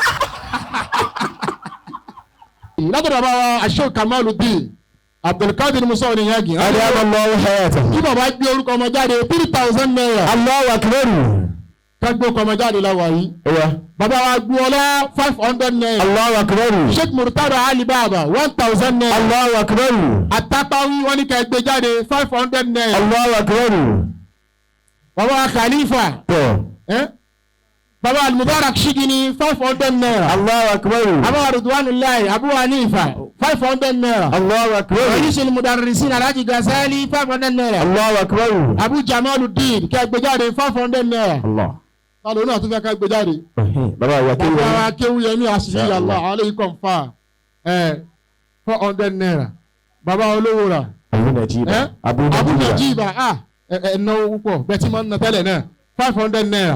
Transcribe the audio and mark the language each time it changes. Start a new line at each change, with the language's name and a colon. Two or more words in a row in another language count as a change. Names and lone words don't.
Yoruba: Látọ̀dọ̀ bá wa Sheikh Kamaluddin Abdulkadir Musa Oniyagi.
Arabic: الله حياته.
Yoruba: Bí bàbá gbé orúkọ ọmọ jáde 3,000 naira.
Arabic: الله أكبر.
Yoruba: Kágbó ọkọ ọmọ jáde láwa yìí. Bàbá wa gbé ọlá 500 naira.
Arabic: الله أكبر.
Yoruba: Sheikh Murtada Ali Baba 1,000 naira.
Arabic: الله أكبر.
Yoruba: Àtàpáwí wọn ní ká gbé jáde 500 naira.
Arabic: الله أكبر.
Yoruba: Bàbá wa Khalifa. Bàbá Al-Mubarak Shigini 500 naira.
Arabic: الله أكبر.
Yoruba: Abu Ridwanullahi Abu Hanifa 500 naira.
Arabic: الله أكبر.
Yoruba: Ra'isul Mudarrisin Alhaji Qasali 500 naira.
Arabic: الله أكبر.
Yoruba: Abu Jamaluddin ká gbé jáde 500 naira. Allah. Tàló náà tún fẹ́ ká gbé jáde. Bàbá wa kéwù. Bàbá wa kéwù yẹn ní àṣírí
Arabic: الله عليه
Yoruba: kọ̀ǹfà 400 naira. Bàbá olówó rà. Abu Najiba ẹ̀náwó púpọ̀ bẹ́ẹ̀ tí máa ń ná tẹ́lẹ̀ náà 500 naira.